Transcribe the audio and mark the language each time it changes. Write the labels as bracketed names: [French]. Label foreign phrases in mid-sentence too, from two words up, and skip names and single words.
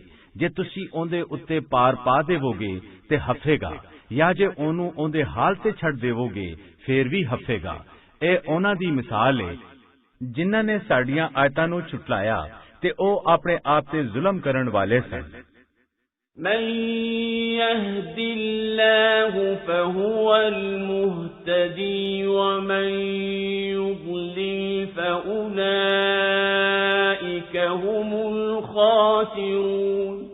[Punjabi] ਜੇ ਤੁਸੀਂ ਉਹਦੇ ਉੱਤੇ ਪਾਰ ਪਾ ਦੇਵੋਗੇ ਤੇ ਹਫੇਗਾ, ਜਾਂ ਜੇ ਉਹਨੂੰ ਉਹਦੇ ਹਾਲ ਤੇ ਛੱਡ ਦੇਵੋਗੇ ਫੇਰ ਵੀ ਹਫੇਗਾ। ਇਹ ਉਹਨਾਂ ਦੀ ਮਿਸਾਲ ਹੈ ਜਿਨ੍ਹਾਂ ਨੇ ਸਾਡੀਆਂ ਆਇਤਾਂ ਨੂੰ ਝੁਟਲਾਇਆ ਤੇ ਉਹ ਆਪਣੇ ਆਪ ਤੇ ਜ਼ੁਲਮ ਕਰਨ ਵਾਲੇ ਸਨ। [Arabic] من يهد الله فهو المهتدي ومن يضلل فأولئك هم الخاسرون